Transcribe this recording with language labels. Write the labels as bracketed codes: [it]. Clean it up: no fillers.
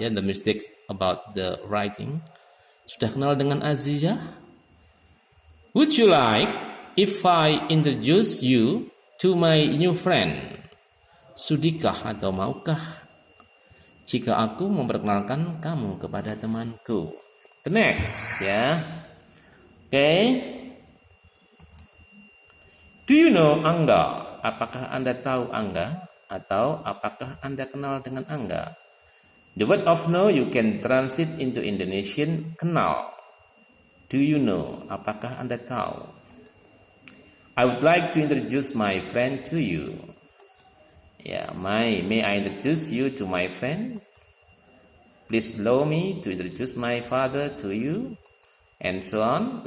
[en] Yeah, the mistake about the writing. [id] Sudah kenal dengan Azizah? [en] Would you like if I introduce you to my new friend? [id] Sudikah atau maukah jika aku memperkenalkan kamu kepada temanku? [en] The next, ya. Okay. Do you know Angga? [id] Apakah Anda tahu Angga? Atau apakah Anda kenal dengan Angga? [en] The word of know you can translate into Indonesian kenal. Do you know? [id] Apakah Anda tahu? [en] I would like to introduce my friend to you. Yeah, may I introduce you to my friend? Please allow me to introduce my father to you, and so on.